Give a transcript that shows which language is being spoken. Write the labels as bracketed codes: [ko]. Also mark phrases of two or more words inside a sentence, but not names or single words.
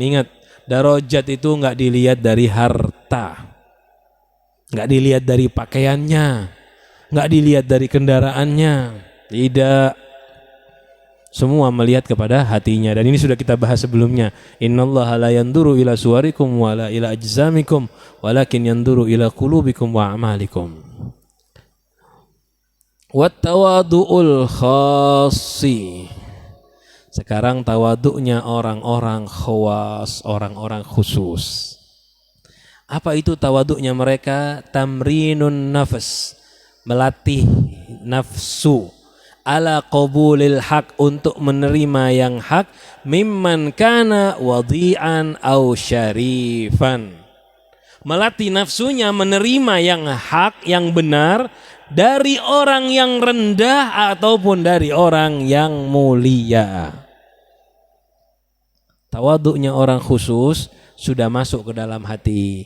[id] Ingat, darajat itu nggak dilihat dari harta, nggak dilihat dari pakaiannya, nggak dilihat dari kendaraannya, tidak. Semua melihat kepada hatinya. Dan ini sudah kita bahas sebelumnya. [ar] إن الله لا ينظر إلى صوركم ولا إلى أجسامكم ولكن ينظر إلى قلوبكم وأعمالكم. والتواضع الخاص. [id] Sekarang tawaduknya orang-orang khawas, orang-orang khusus. Apa itu tawaduknya mereka? [ar] تمرين النفس, [id] melatih nafsu, [ar] على قبول الحق, [id] untuk menerima yang hak, [ar] ممن كان وضيعا أو شريفا. [id] Melatih nafsunya menerima yang hak, yang benar, dari orang yang rendah ataupun dari orang yang mulia. Tawaduknya orang khusus sudah masuk ke dalam hati.